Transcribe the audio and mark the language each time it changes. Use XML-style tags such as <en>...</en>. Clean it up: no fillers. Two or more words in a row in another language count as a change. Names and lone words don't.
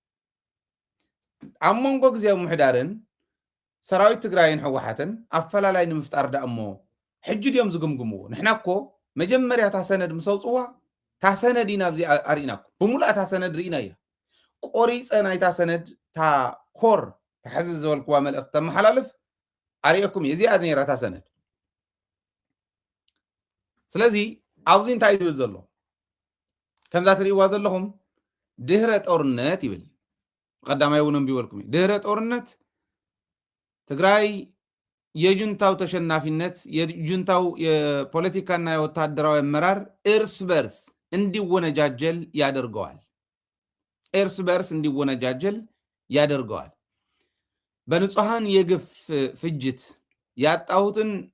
<ti>ኣብ መንጎ ግዝያዊ ምሕዳርን ሰራዊት ትግራይን ሕወሓትን ኣፈላላይ ንምፍጣር ዳ እሞ ሕጂ ድዮም ዝግምግምዎ ንሕና እኮ መጀመርያ እታ ሰነድ ምስ ኣውፅዋ እታ ሰነድ ኢና ኣብዚ ኣርኢና ብሙሉእ እታ ሰነድ ርኢና እያ ቆሪፀ ናይታ ሰነድ እታ ኮር ተሓዚ ዝበልክዋ መልእኽቲ ተመሓላልፍ ኣርአኩም እየ እዚኣ ነይራ እታ ሰነድ ስለዚ ኣብዚ እንታይ ዝብል ዘሎ ከምዛ ትርእይዋ ዘለኹም ድህረ ጦርነት ይብል ቀዳማይ እውን እንቢበልኩም</ti> <am>ድህረ ጦርነት ትግራይ የጁንታው ተሸናፊነት የጁንታው የፖለቲካና የወታደራዊ አመራር እርስ በርስ እንዲወነጃጀል ያደርገዋል እርስ በርስ እንዲወነጃጀል ያደርገዋል በንጹሃን የግፍ ፍጅት ያጣሁትን</am>